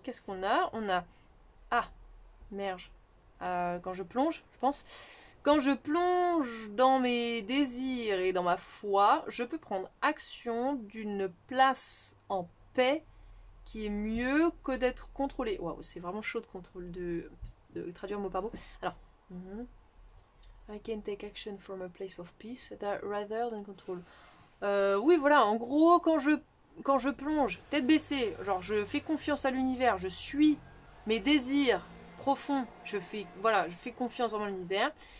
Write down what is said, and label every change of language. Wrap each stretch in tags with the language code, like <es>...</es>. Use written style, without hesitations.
<fr>Qu'est-ce qu'on a? On a... Ah, merde. Quand je plonge, je pense. Quand je plonge dans mes désirs et dans ma foi, je peux prendre action d'une place en paix qui est mieux que d'être contrôlé. Waouh, c'est vraiment chaud de contrôle de traduire mot par mot.</fr> <en>Alors, I can take action from a place of peace rather than control.</en> <fr>Oui, voilà, en gros, quand je plonge, tête baissée, genre je fais confiance à l'univers, je suis mes désirs profonds, je fais confiance dans l'univers.</fr>